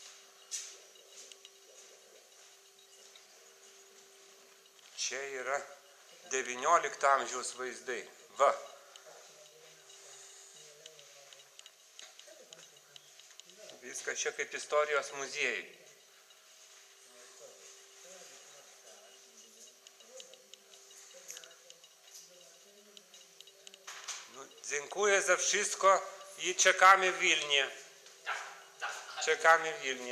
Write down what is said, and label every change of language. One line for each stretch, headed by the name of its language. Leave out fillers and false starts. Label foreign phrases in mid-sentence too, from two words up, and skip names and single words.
Lithuanian: Čia yra 19 amžiaus vaizdai. Va. Viskas čia kaip istorijos muziejai.
Polish: Dziękuję za wszystko i czekamy w Wilnie. Tak. Czekamy w Wilnie.